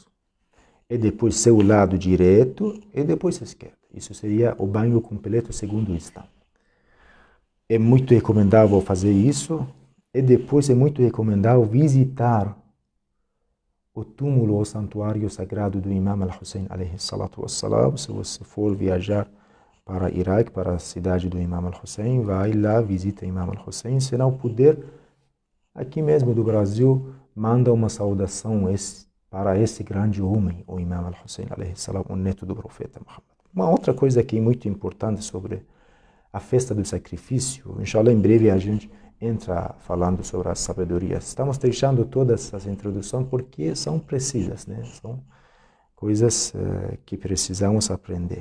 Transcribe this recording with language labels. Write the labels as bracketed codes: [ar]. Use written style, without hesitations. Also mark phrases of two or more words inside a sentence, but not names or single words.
[pt] E depois seu lado direito e depois esquerdo. Isso seria o banho completo segundo o Islã. É muito recomendável fazer isso. E depois é muito recomendável visitar o túmulo ou santuário sagrado do Imam al-Hussein, [ar] عليه الصلاة والسلام. [pt] Se você for viajar para Iraque, para a cidade do Imam al-Hussein, vai lá, visita o Imam al-Hussein. Se não puder, aqui mesmo do Brasil, manda uma saudação para esse grande homem, o Imam al-Hussein, [ar] عليه السلام, [pt] o neto do profeta Muhammad. Uma outra coisa que é muito importante sobre a festa do sacrifício, inshallah, em breve a gente entra falando sobre as sabedorias. Estamos deixando todas essas introduções porque são precisas, né? São coisas que precisamos aprender.